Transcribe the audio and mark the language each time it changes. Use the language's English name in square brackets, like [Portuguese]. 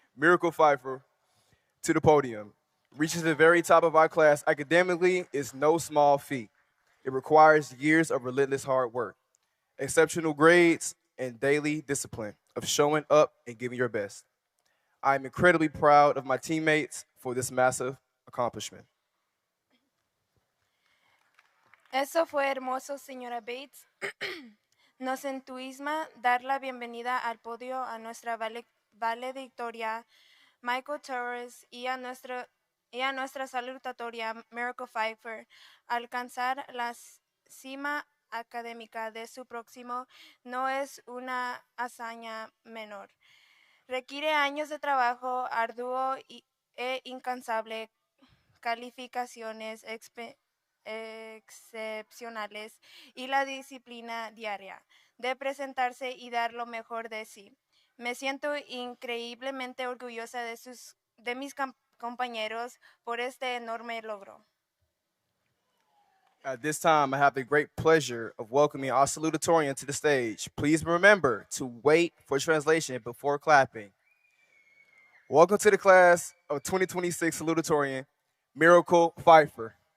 [English] Miracle Pfeiffer to the podium. Reaching the very top of our class academically is no small feat. It requires years of relentless hard work, exceptional grades, and daily discipline of showing up and giving your best. I am incredibly proud of my teammates for this massive accomplishment. [Spanish] Eso fue hermoso, señora Bates. Nos entusiasma dar la bienvenida al podio a nuestra valedictoria Michael Torres y a nuestra saludatoria Miracle Pfeiffer. Alcanzar la cima académica de su próximo no es una hazaña menor. Requiere años de trabajo arduo e incansable, calificaciones excepcionales y la disciplina diaria de presentarse y dar lo mejor de sí. Me siento increíblemente orgullosa de mis compañeros por este enorme logro. [English] At this time, I have the great pleasure of welcoming our salutatorian to the stage. Please remember to wait for translation before clapping. Welcome to the class of 2026 salutatorian, Miracle Pfeiffer.